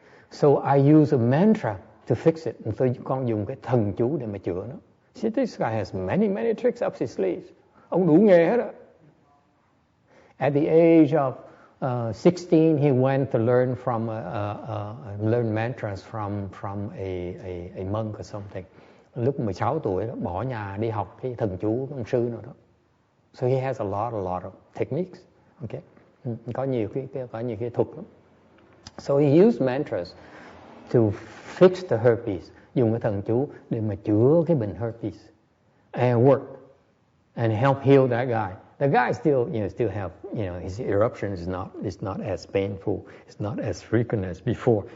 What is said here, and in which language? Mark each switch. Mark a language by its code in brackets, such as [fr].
[en] So I use a mantra to fix it. [vi] And so con dùng cái thần chú để mà chữa nó. [en] See, this guy has many tricks up his sleeves. [vi] Ông đủ nghề hết á. [en] At the age of 16, he went to learn learn mantras from a monk or something. [vi] Lúc 16 tuổi đó, bỏ nhà đi học cái thần chú của ông sư nào đó. [en] So he has a lot of techniques. Okay? [vi] Có nhiều cái thuật lắm. [en] So he used mantras to fix the herpes. [vi] Dùng cái thần chú để mà chữa cái bệnh herpes. [en] And work. And help heal that guy. The guy still have, his eruption is not as painful, it's not as frequent as before.